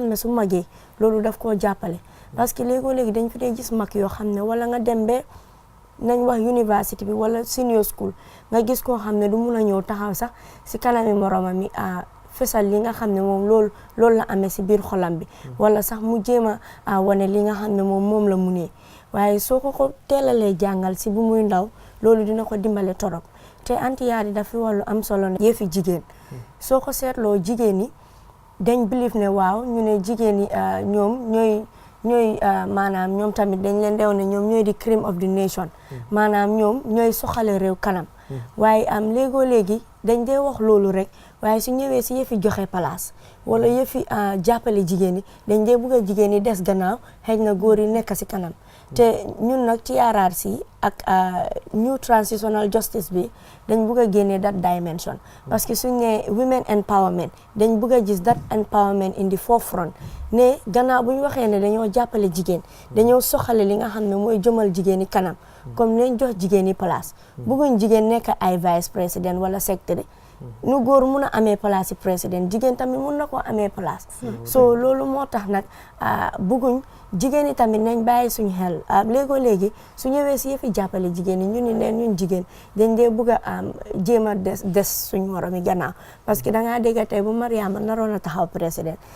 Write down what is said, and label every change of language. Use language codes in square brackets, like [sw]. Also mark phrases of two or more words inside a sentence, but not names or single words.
[wo] ne su magee loolu daf koo jàppale [fr] parce que [wo] léegi dañ fi dee gis mag yoo xam ne wala nga dem ba nañ wax université bi wala [en] senior school [wo] nga gis koo xam ne du mun a ñëw taxaw sax si kanami moromam mi fesal li nga xam ne moom loolu la amee si biir xolam bi wala sax mu jéem a wane li nga xam ne moom la munee waaye soo ko teelalee jàngal si bu muy ndaw loolu dina ko dimbale torop te antiyaar yi dafa wàllu am solo ne yëfi jigéen soo ko seetloo jigéen yi dañ believe ne waaw ñu ne jigéen yi ñoom ñooy maanaam ñoom tamit dañ leen deew ne ñoom ñooy di [en] cream of the nation [wo] maanaam ñoom ñooy soxale réew kanam waaye am léegi dañ dee wax loolu rek waaye su ñëwee si yëfi joxe place wala yëfi jàppale jigéen yi dañ dee bëgg a jigéen yi des gannaaw xëy na góor yi nekk si kanam te ñun nag TRRC ak [en] new transitional justice [wo] bi dañ bëgg a génnee [en] that dimension [fr] parce que [wo] suñ ne [en] women empowerment [wo] dañ bëgg a gis [en] that empowerment in the forefront [wo] ne gannaaw bu ñu waxee ne dañoo jàppale jigéen dañoo soxale li nga xam ne mooy jëmal jigéen yi kanam comme nañ jox jigéen yi place bëgguñ jigéen nekk ay [fr] vice président [wo] wala secrétaire nu góor mun a amee place yi président jigéen tamit mun na koo amee place so loolu moo tax nag bëgguñ jigéen yi tamit nañ bàyyi suñ xel léegi su ñëwee si yëfi jàppale jigéen yi ñu ni leen ñun jigéen dañ dee bëgg a jéem a des suñ morom yi gannaaw [fr] parce que [wo] dangaa dégg tey bu Mariama naroon a taxaw président